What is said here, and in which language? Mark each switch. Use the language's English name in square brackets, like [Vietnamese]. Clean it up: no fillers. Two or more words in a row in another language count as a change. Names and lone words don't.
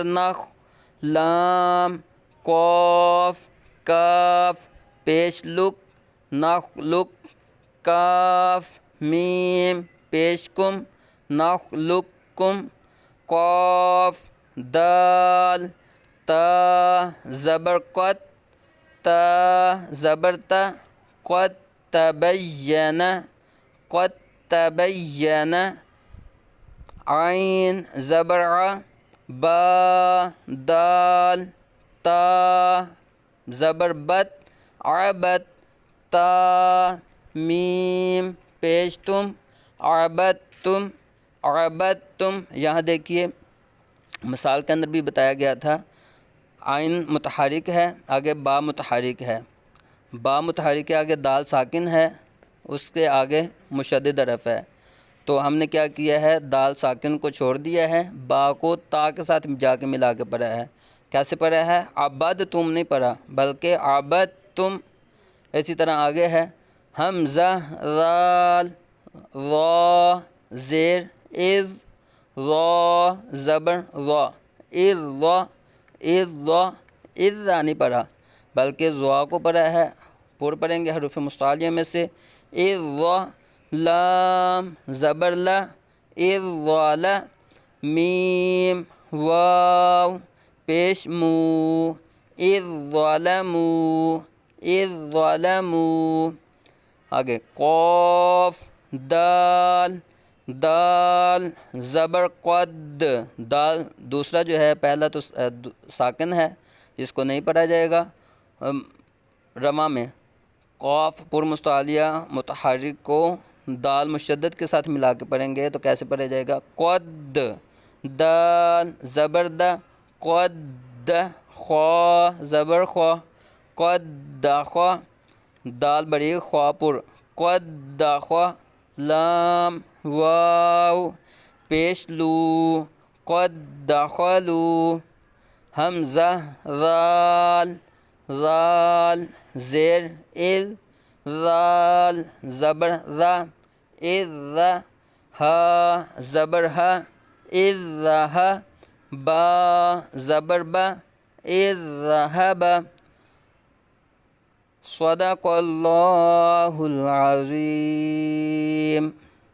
[Urdu] نخ، لام قاف کاف پیش لک نخلق، کاف میم پیش کم نخلقکم، قاف دال تا زبر قد، تا زبر تا [Arabic] قد تبین قد تبین، [Urdu] عین زبر ع، با دال تا زبر بت عبد، تا میم پیش تم [Arabic] عبدتم عبدتم۔ [Urdu] یہاں دیکھیے مثال کے اندر بھی بتایا گیا تھا، عین متحرک ہے، آگے با متحرک ہے، با متحرک کے آگے دال ساکن ہے، اس کے آگے مشدد حرف ہے، تو ہم نے کیا کیا ہے، دال ساکن کو چھوڑ دیا ہے، با کو تا کے ساتھ جا کے ملا کے پڑھا ہے۔ کیسے پڑھا ہے؟ عبد تم نہیں پڑھا بلکہ عبد تم۔ اسی طرح آگے ہے حمزہ رال را زیر اذ، را زبر را اذ را اذ را اذ را نہیں پڑھا بلکہ را کو پڑھا ہے، پور پڑھیں گے حروف مستعلیہ میں سے، اذ را، لام زبر لا اذ لا، میم واو پیش مو [Arabic] اذ ظلموا اذ ظلموا۔ [Urdu] آگے قاف دال، دال زبر قد، دال دوسرا جو ہے پہلا تو ساکن ہے، اس کو نہیں پڑھا جائے گا رما میں، قاف پر مستعلیہ متحرک کو دال مشدد کے ساتھ ملا کے پڑھیں گے تو کیسے پڑھا جائے گا؟ قد، دال زبر د قد، خوا زبر خوا قد خوا، دال بڑی خوا پر قد خوا، لام واو پیش لو [Arabic] قد دخلوا، [Urdu] حمزہ ذال، ذال زیر اذ، ذال زبر ذا اذ ذا، ہا زبر ہا اذ ذا، با زبر با [Arabic] اذ ذهب۔ صدق اللہ العظیم۔